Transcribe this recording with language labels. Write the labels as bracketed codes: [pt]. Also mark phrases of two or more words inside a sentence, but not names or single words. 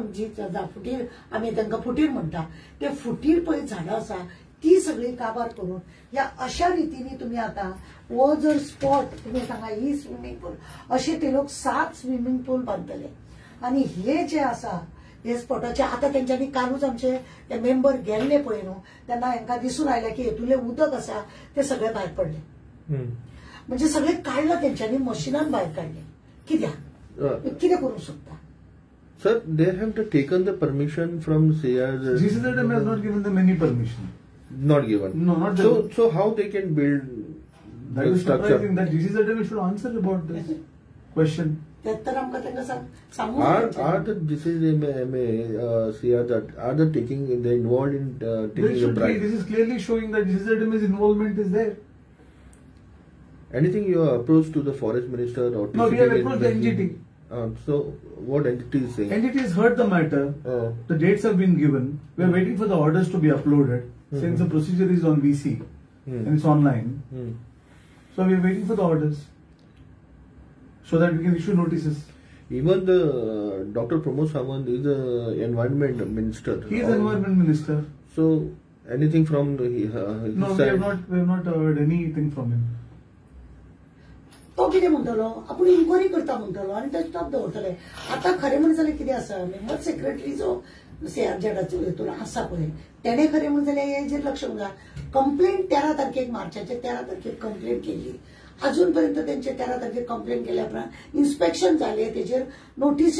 [kok] जी फुटीर आमी तांकां फुटीर म्हणटा ते फुटीर पळय झाडां आसा ती सगळी काबार करून या अशा रितीने तुम्ही आता वो जर स्पॉट तुम्ही सांगा ही [en] swimming pool [kok] असे ते लोक 7 [en] swimming pool [kok] बांधतले आणि हे जे आसा हे स्पॉटाचे आता त्यांच्यानी कालूच आमचे ते मेंबर गेल्ले पळय न्हू त्यांना हांकां दिसून आयल्या की हेतुले उदक आसा ते सगळे भायर पडले म्हणजे सगळे काढलं त्यांच्यानी मशिनान भायर काढले कित्याक कितें करूंक सोदता. [en] Sir, they have taken the permission from CRZ. GCZM has not given them any permission. Not given. No, not so how they can build That is surprising that GC Zedem should answer about this question. [kok] त्यात तर आमकां तांकां सांगू [en] Are the GCZMA are they taking, they involved in There taking a should be, bribe? this is clearly showing that GC Zedem's involvement is there. Anything you are approached to the forest minister or No, we have TCTV approached the NGT. So what entity is saying? NGT has heard the matter. The dates have been given. We are waiting for the orders to be uploaded. Since the procedure is on VC and it's online. So we are waiting for the orders so that we can issue notices. Even the Dr. Pramod Sawant is the environment minister. He is environment minister. So anything from the his No, we side? have not heard anything from him. [kok] तो कितें म्हणटलो आपूण इन्क्वायरी करता म्हणटलो आनी ते स्टॉप दवरतले आतां खरें म्हणून जाल्यार कितें आसा [en] member secretary [kok] जो CRZ हितून आसा पळय तेणे खरें म्हणून जाल्यार हेजेर लक्ष घाला कंप्लेंट 13 तारखेक मार्चाचे 13 तारखेक कंप्लेंट केली अजून पर्यंत तेंचे 13 तारखेक कंप्लेंट केल्या उपरांत इन्स्पेक्शन जालें तेजेर नोटीस